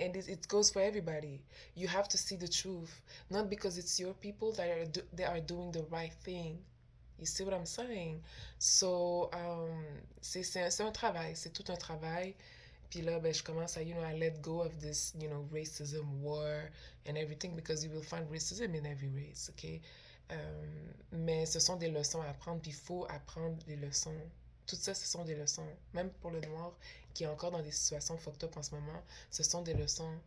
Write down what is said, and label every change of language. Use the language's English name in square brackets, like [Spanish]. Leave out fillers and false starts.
[English] And it goes for everybody. You have to see the truth, not because it's your people that they are doing the right thing. You see what I'm saying? [French] So, c'est un travail, c'est tout un travail. Puis là, ben, je commence à, [English] I let go of this, racism, war, and everything, because you will find racism in every race, okay? [French] Mais ce sont des leçons à apprendre, puis il faut apprendre les leçons. Tout ça, ce sont des leçons. Même pour le noir, qui est encore dans des situations fucked up en ce moment, ce sont des leçons.